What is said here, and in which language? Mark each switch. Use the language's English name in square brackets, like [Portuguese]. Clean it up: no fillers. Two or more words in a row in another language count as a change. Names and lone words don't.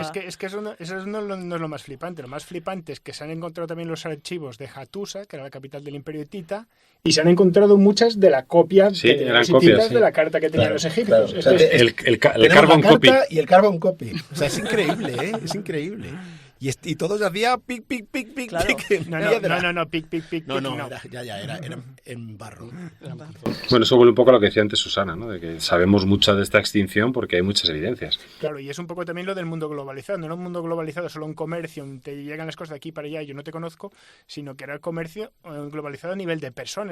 [Spanish] Es que eso no es lo más flipante. Lo más flipante es que se han encontrado también los archivos de Hattusa, que era la capital del Imperio hitita, y se han encontrado muchas de la copia de los hititas de la carta que tenían los egipcios. Claro. O sea, [English] el carbon copy. [Spanish] Y el [English] carbon copy. [Spanish] O sea, es increíble, ¿eh? Es increíble. Y todos hacía pic, pic, pic, pic, claro. pic. No, pic, pic, pic. No, era en barro. Bueno, eso vuelve un poco a lo que decía antes Susana, ¿no? De que sabemos mucho de esta extinción porque hay muchas evidencias. Claro, y es un poco también lo del mundo globalizado. No era un mundo globalizado solo un comercio, te llegan las cosas de aquí para allá y yo no te conozco, sino que era el comercio globalizado a nivel de personas.